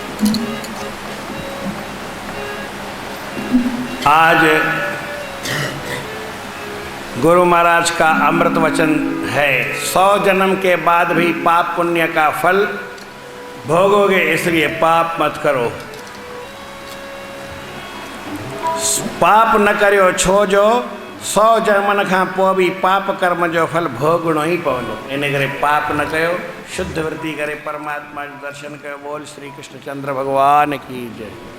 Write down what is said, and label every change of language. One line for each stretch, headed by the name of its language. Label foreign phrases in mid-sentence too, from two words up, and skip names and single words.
Hindi: आज गुरु महाराज का अमृत वचन है, 100 जन्म के बाद भी पाप पुण्य का फल भोगोगे, इसलिए पाप मत करो।
Sindhi: पाप न करियो छो जो 100 जन्मन खां पोइ भी पाप कर्म जो फल भोगणो ही पवंदो। इन करे पाप न कयो, शुद्ध वृत्ति करे परमात्मा जो दर्शन कयो।
Hindi: बोल श्री कृष्णचंद्र भगवान की जय।